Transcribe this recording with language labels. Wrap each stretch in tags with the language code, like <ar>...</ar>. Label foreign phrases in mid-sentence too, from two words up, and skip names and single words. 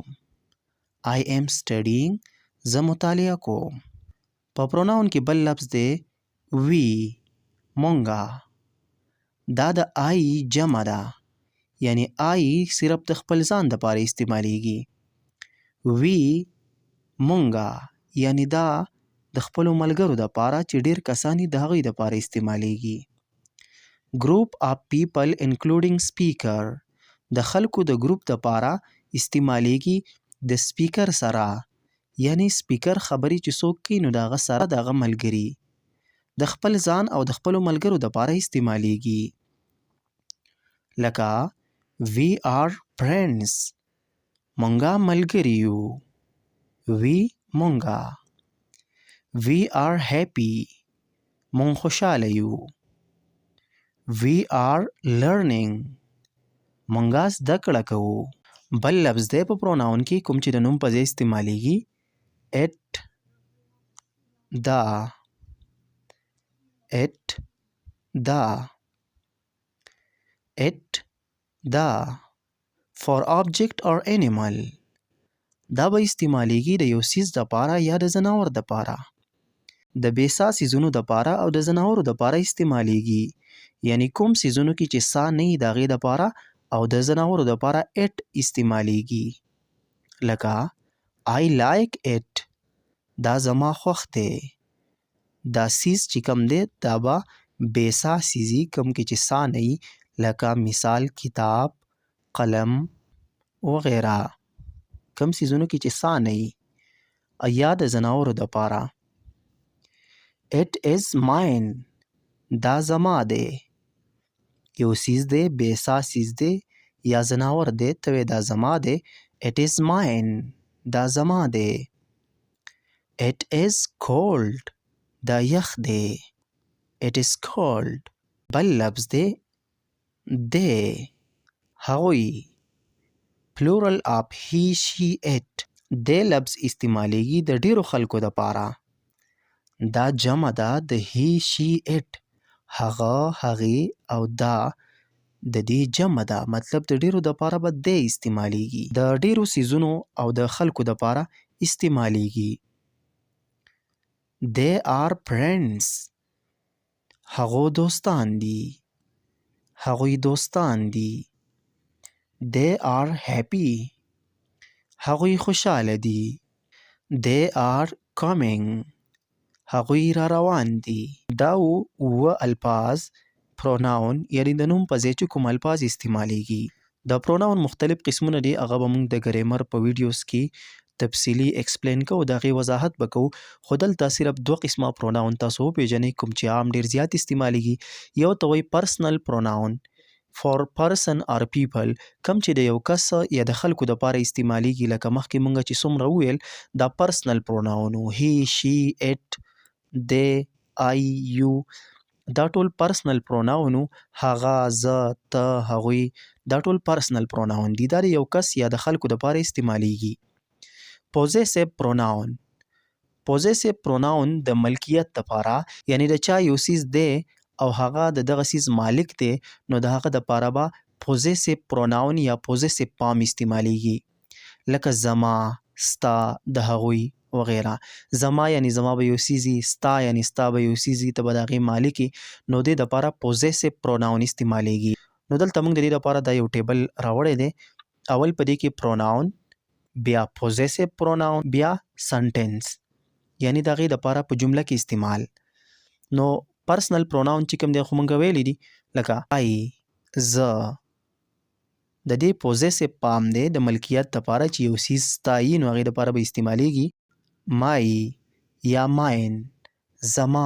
<en>I am studying،</en> <ps>زه مطالعه کوم. په پروناون کې بل لفظ دی وی، مونږه. دا د آی جمع ده، یعنی آی صرف د خپل ځان دپاره استعمالیږي. وی، مونږه، یعنی دا د خپلو ملګرو دپاره چې ډیر کسان یې د هغوی دپاره استعمالیږي.</ps> <en>group of people including speaker،</en> <ps>د خلکو د ګروپ دپاره استعمالیږي د سپیکر سره، یعنی سپیکر خبرې چې څوک کوي نو د هغه سره د هغه ملګري. د خپل ځان او د خپلو ملګرو دپاره استعمالیږي.</ps> <en>لکه we are friends،</en> <ps>مونږه ملګري یو. we، مونږه.</ps> <en>we are happy،</en> <ps>مونږ خوشحاله یو.</ps> <en>we are learning،</en> <ps>مونږه زده کړه کوو. بل لفظ دی په پروناون کې کوم چې د نوم په ځای استعمالیږي it، دا، it، دا.</ps> <en>it،</en> <ps>دا</ps> <en>for object or animal،</en> <ps>دا به استعمالیږي د یو څیز دپاره یا د ځناور دپاره. د بې سا څیزونو دپاره او د ځناورو دپاره استعمالیږي. یعنی کوم څیزونو کې چې سا نه وي د هغې دپاره او د ځناورو دپاره it استعمالیږي.</ps> <en>لکه I like it،</en> <ps>دا زما خوښ دی. دا څیز چې کوم دی دا به بې سا څیزي، کوم کې چې سا نه وي، لکه مثال کتاب، قلم وغیره. کم څیزونو کې چې سا نه وي. یا د ځناورو دپاره</ps> <en>it is mine،</en> <ps>دا زما دی. یو څیز دی، بې سا څیز دی یا ځناور دی، ته وایې دا زما دی.</ps> <en>it is mine،</en> <ps>دا زما دی.</ps> <en>it is cold،</en> <ps>دا یخ دی.</ps> <en>it is cold.</en> <ps>بل لفظ دی they، هغوی.</ps> <en>plural of he she it،</en> <ps>they لفظ استعمالیږي د ډیرو خلکو دپاره. دا جمع ده د</ps> <en>he she it،</en> <ps>هغه، هغې او دا د دې جمع ده، مطلب د ډیرو دپاره به they استعمالیږي. د ډیرو څیزونو او د خلکو دپاره استعمالیږي.</ps> <en>they are friends،</en> <ps>هغو دوستان دي، هغوی دوستان دي.</ps> <en>they are happy،</en> <ps>هغوی خوشحاله دي.</ps> <en>they are coming،</en> <ps>هغوی را روان دي. دا اووه الفاظ پروناون، یعنی د نوم په ځای چې کوم الفاظ استعمالیږي. د پروناون مختلف قسمونه دي، هغه به موږ د ګریمر په ویډیوز کې تفصیلي ایکسپلین کوو، د هغې وضاحت به کوو. خو دلته صرف دوه قسمه پروناون تاسو وپېژنئ کوم چې عام ډېر زیات استعمالیږي. یو ته وایي</ps> <en>personal pronoun for person or people،</en> <ps>کم چې د یو کس یا د خلکو دپاره استعمالیږي. لکه مخکې موږ چې څومره وویل دا</ps> <en>personal pronoun</en> <ps>و،</ps> <en>he she it they I you،</en> <ps>دا ټول</ps> <en>personal pronoun</en> <ps>و. هغه، زه، ته، هغوی، دا ټول</ps> <en>personal pronoun</en> <ps>دي. دا د یو کس یا د خلکو دپاره استعمالیږي.</ps> <en>possessive pronoun، possessive pronoun</en> <ps>د ملکیت دپاره، یعنی د چا یو څیز دی او هغه د دغه څیز مالک دی، نو د هغه دپاره به</ps> <en>possessive pronoun</en> <ps>یا</ps> <en>possessive form</en> <ps>استعمالیږي. لکه زما، ستا، د هغوی وغیره. زما یعنی زما به یو څیزي، ستا یعنی ستا به یو څیزي، ته به د هغې مالک یې، نو دې دپاره</ps> <en>possessive pronoun</en> <ps>استعمالیږي. نو دلته موږ د دې دپاره دا یو ټیبل راوړی دی. اول په دې کې pronoun، بیا</ps> <en>possessive pronoun،</en> <ps>بیا sentence، یعنی د هغې دپاره په جمله کې استعمال. نو</ps> <en>personal pronoun</en> <ps>چې کوم دی خو موږ ویلی دي، لکه I، زه، د دې</ps> <en>possessive form</en> <ps>دی د ملکیت دپاره چې یو څیز ستایي نو هغې دپاره به استعمالیږي my یا mine زما.</ps>